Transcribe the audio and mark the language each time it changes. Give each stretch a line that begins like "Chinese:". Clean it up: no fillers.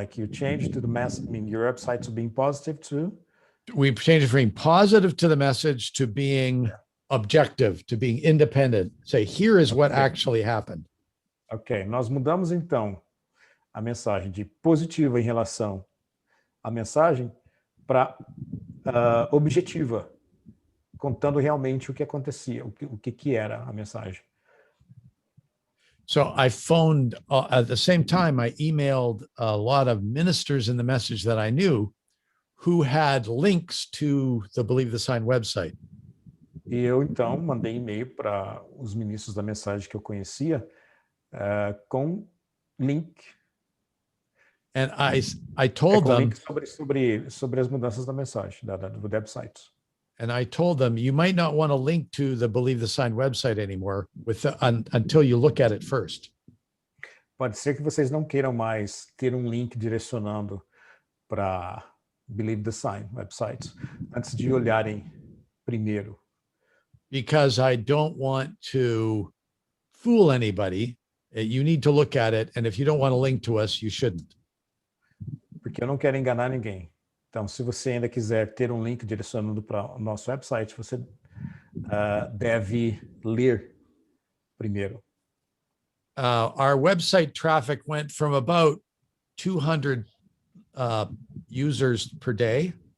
English: Like you changed to the message, I mean, your website to being positive to? We changed it from being positive to the message to being objective, to being independent. Say, here is what actually happened.
Portuguese: Ok, nós mudamos então a mensagem de positiva em relação à mensagem para objetiva, contando realmente o que acontecia, o que era a mensagem.
English: So I phoned at the same time, I emailed a lot of ministers in the message that I knew who had links to the Believe the Sign website.
Portuguese: E eu, então, mandei e-mail para os ministros da mensagem que eu conhecia com link.
English: And I told them,
Portuguese: link sobre as mudanças da mensagem, do website.
English: and I told them, you might not want to link to the Believe the Sign website anymore until you look at it first.
Portuguese: Pode ser que vocês não queiram mais ter um link direcionando para Believe the Sign website, antes de olharem primeiro.
English: Because I don't want to fool anybody. You need to look at it. And if you don't want to link to us, you shouldn't.
Portuguese: Porque eu não quero enganar ninguém. Então, se você ainda quiser ter um link direcionando para o nosso website, você deve ler primeiro.
English: Our website traffic went from about 200 users per day.